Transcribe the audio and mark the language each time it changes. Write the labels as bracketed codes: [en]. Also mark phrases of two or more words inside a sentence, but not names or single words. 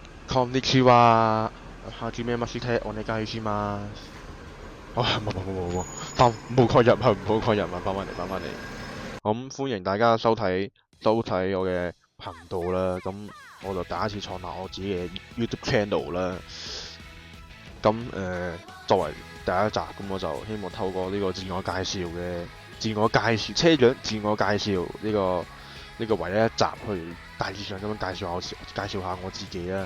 [ja] こんにちは。はじめまして，お願いします。 [yue] 冇，冇講日文，冇講日文，翻返嚟。咁歡迎大家收睇我嘅頻道啦。咁我就第一次創立我自己嘅 YouTube channel 啦。咁作為第一集，咁我就希望透過呢個自我介紹車長自我介紹呢個唯一一集去大致上咁樣介紹下我自己啦。